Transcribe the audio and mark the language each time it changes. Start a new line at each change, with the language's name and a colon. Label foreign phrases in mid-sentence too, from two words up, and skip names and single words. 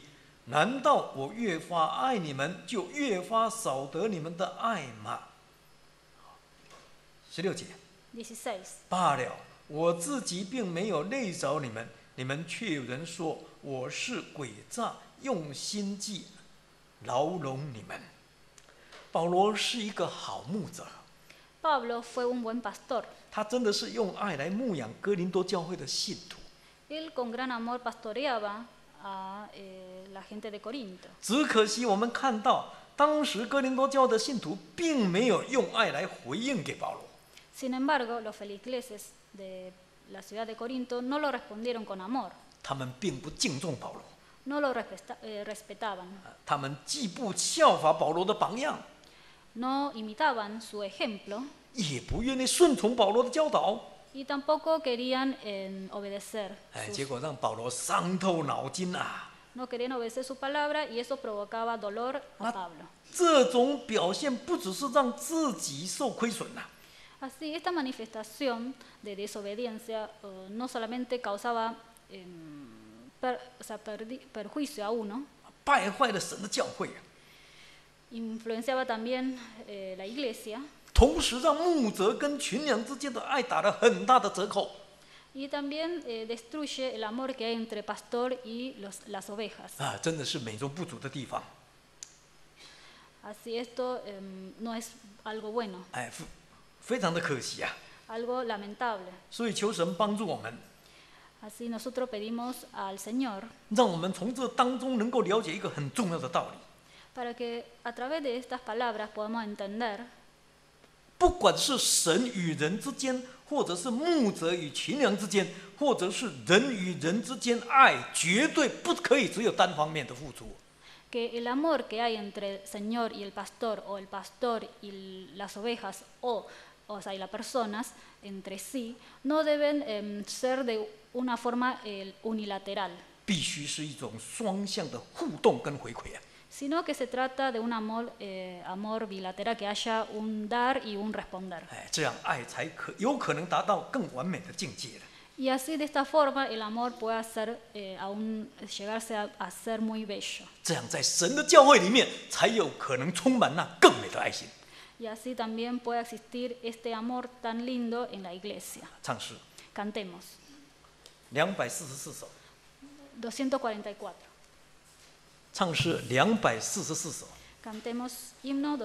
Chinese: 难道我越发爱你们，就越发少得你们的爱吗？16节。 16. 罢了，我自己并没有累着你们，你们却有人说我是诡诈，用心计牢笼你们。保罗是一个好牧者，
Spanish: Pablo fue un buen pastor.
Chinese: 他真的是用爱来牧养哥林多教会的信徒。
Spanish: Él con gran amor pastoreaba a la gente de Corinto.
Chinese: 只可惜我们看到，当时哥林多教的信徒并没有用爱来回应给保罗。
Spanish: Sin embargo, los feligreses de la ciudad de Corinto no lo respondieron con amor,
Chinese: 他们并不敬重保罗，
Spanish: no lo respetaban,
Chinese: 他们既不效法保罗的榜样，
Spanish: no imitaban su ejemplo
Chinese: 也不愿意顺从保罗的教导。
Spanish: y tampoco querían obedecer.
Chinese: 结果让保罗伤透脑筋啊！
Spanish: No querían obedecer su palabra y eso provocaba dolor a Pablo.
Chinese: 这种表现不只是让自己受亏损呐、
Spanish: Así, esta manifestación de desobediencia no solamente causaba perjuicio a uno,
Chinese: 败坏了神的教会啊，
Spanish: influenciaba también la iglesia
Chinese: 同时让牧者跟群羊之间的爱打了很大的折扣。
Spanish: y también destruye el amor que hay entre pastor y las ovejas.
Chinese: 真的是美中不足的地方。
Spanish: Así, esto no es algo bueno,
Chinese: 非常的可惜啊！
Spanish: algo lamentable.
Chinese: 所以求神帮助我们，
Spanish: Así, nosotros pedimos al Señor
Chinese: 让我们从这当中能够了解一个很重要的道理：
Spanish: para que a través de estas palabras podamos entender
Chinese: 不管是神与人之间，或者是牧者与群羊之间，或者是人与人之间，爱绝对不可以只有单方面的付出。
Spanish: que el amor que hay entre el Señor y el pastor, o el pastor y las ovejas, o sea, y las personas entre sí, no deben ser de una forma unilateral,
Chinese: 必须是一种双向的互动跟回馈啊！
Spanish: sino que se trata de un amor bilateral, que haya un dar y un responder.
Chinese: 这样爱才有可能达到更完美的境界的。
Spanish: Y así, de esta forma, el amor puede llegarse a ser muy bello.
Chinese: 这样在神的教会里面，才有可能充满那更美的爱心。
Spanish: Y así también puede existir este amor tan lindo en la iglesia.
Chinese: 唱诗
Spanish: Cantemos.
Chinese: 244首， 244. 唱诗244首。
Spanish: Cantemos himno